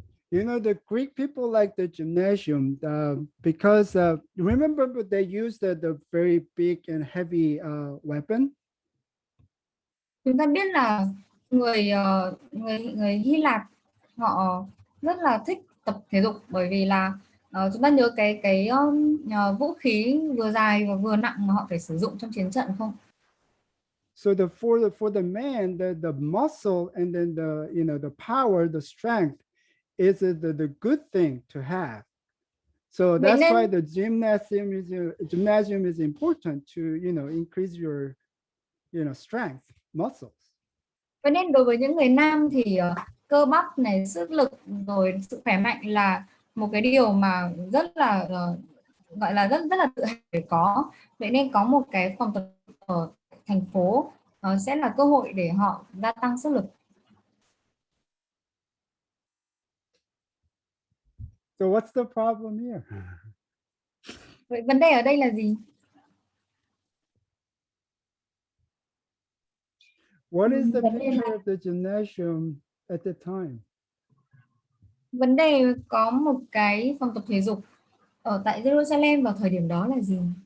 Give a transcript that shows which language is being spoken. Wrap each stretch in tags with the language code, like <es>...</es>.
<en>You know, the Greek people like the gymnasium because remember they used the very big and heavy weapon.</en> <vi>Chúng ta biết là người Hy Lạp họ rất là thích tập thể dục, bởi vì là chúng ta nhớ cái vũ khí vừa dài và vừa nặng mà họ phải sử dụng trong chiến trận không?</vi> <en>So for the man, the muscle and then the power, the strength is the good thing to have. So that's why the gymnasium is important to increase your strength, muscles.</en> <vi>Vậy nên đối với những người nam thì cơ bắp này, sức lực rồi sự khỏe mạnh là một cái điều mà rất là gọi là rất là tự hào để có. Vậy nên có một cái phòng tập ở thành phố sẽ là cơ hội để họ gia tăng sức lực.</vi> <en>So what's the problem here?</en> <vi>Vậy vấn đề ở đây là gì?</vi> <en>What is the picture of the gymnasium at the time?</en> <vi>Vấn đề có một cái phòng tập thể dục ở tại Jerusalem vào thời điểm đó là gì?</vi>